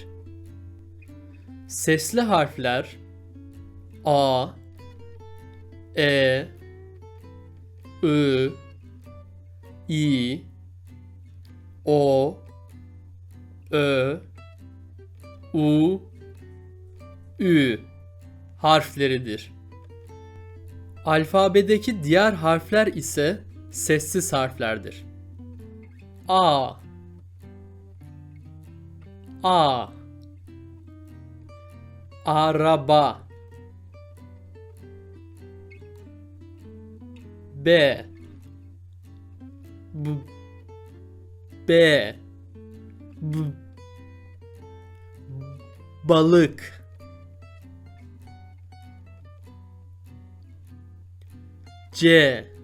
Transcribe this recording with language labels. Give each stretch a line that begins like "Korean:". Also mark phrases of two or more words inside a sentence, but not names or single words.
Turkish: Sesli harfler A, E, I, İ, O, Ö, U, Ü harfleridir. Alfabedeki diğer harfler ise sessiz harflerdir. A, A, araba, B, B, B, B, balık, C,